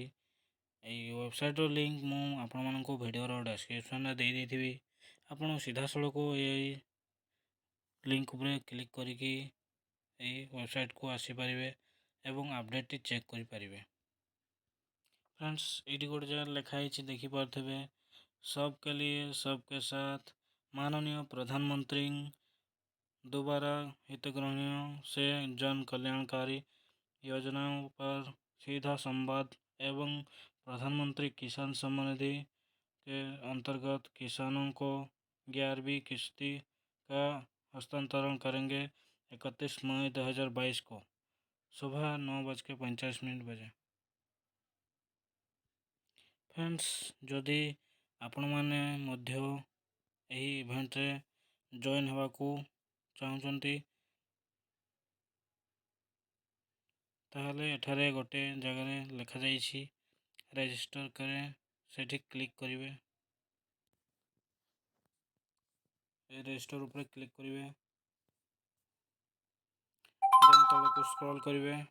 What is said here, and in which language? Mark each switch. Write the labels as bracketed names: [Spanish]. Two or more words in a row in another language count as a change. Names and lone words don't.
[Odia] ଏହି ୱେବସାଇଟ୍ର ଲିଙ୍କ୍ ମୁଁ ଆପଣମାନଙ୍କୁ ଭିଡ଼ିଓର ଡେସ୍କ୍ରିପସନ୍ରେ ଦେଇଦେଇଥିବି। ଆପଣ ସିଧାସଳଖ ଏହି ଲିଙ୍କ୍ ଉପରେ କ୍ଲିକ୍ କରିକି ଏହି ୱେବସାଇଟ୍କୁ ଆସିପାରିବେ ଏବଂ ଅପଡେଟ୍ଟି ଚେକ୍ କରିପାରିବେ। ଫ୍ରେଣ୍ଡସ୍, ଏଇଠି ଗୋଟେ ଜାଗାରେ ଲେଖା ହେଇଛି, ଦେଖିପାରୁଥିବେ, [Hindi] सबके लिए सबके साथ माननीय प्रधानमंत्री दोबारा हितग्राहियों से जन कल्याणकारी योजनाओं पर सीधा संवाद एवं प्रधानमंत्री किसान सम्मान निधि के अंतर्गत किसानों को 11वीं किस्ती का हस्तांतरण करेंगे 31 मई 2022 को सुबह 9:45 बजे। [Odia] ଫ୍ରେଣ୍ଡସ୍, ଯଦି ଆପଣ ମାନେ ମଧ୍ୟ ଏହି ଇଭେଣ୍ଟରେ ଜଏନ୍ ହେବାକୁ ଚାହୁଁଛନ୍ତି, ତାହେଲେ ଏଠାରେ ଗୋଟେ ଜାଗାରେ ଲେଖାଯାଇଛି ରେଜିଷ୍ଟର କରେ, ସେଠି କ୍ଲିକ୍ କରିବେ। ଏ ରେଜିଷ୍ଟର ଉପରେ କ୍ଲିକ୍ କରିବେ, ଦେନ୍ ତଳକୁ ସ୍କ୍ରଲ୍ କରିବେ।